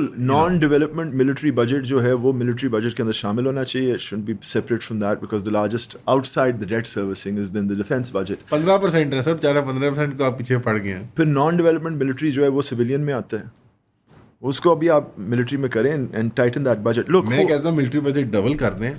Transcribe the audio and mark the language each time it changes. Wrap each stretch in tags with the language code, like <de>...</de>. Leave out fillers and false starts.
<ur>Non development military budget جو ہے وہ ملٹری بجٹ کے اندر شامل ہونا چاہیے.</ur> <en>Should be separate from that because the largest outside the debt servicing is then the defense budget.</en> <ur>15% ہے سر, 15% کو آپ پیچھے پڑ گئے ہیں. پھر نان ڈیولپمنٹ ملٹری جو ہے وہ سویلین میں آتا ہے, اس کو ابھی آپ ملٹری میں کریں</ur> <en>And tighten that budget. Look,</en> <ur>میں کہتا ہوں ملٹری بجٹ ڈبل کر دیں.</ur>